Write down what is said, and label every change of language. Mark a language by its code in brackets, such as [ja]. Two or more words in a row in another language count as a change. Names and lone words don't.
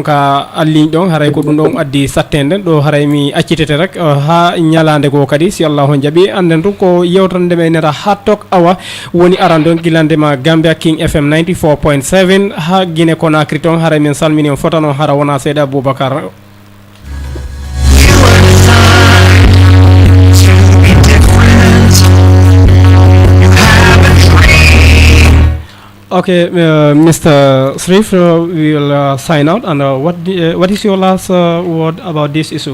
[ff] ka alligne ɗon haray ko ɗum ɗon addi sattende ɗo haray mi accitete rek ha ñalande go kadi si allahu jaaɓi anden ko yewtere nde ɓe neta ha tok awa woni arande on guilandema Gambia King FM 94.7 ha Guinée Conakry toon haray min salmini on fotano hara wona seeɗa Boubacar [en] Okay, Mr. Srif, we will sign out. And what is your last word about this issue?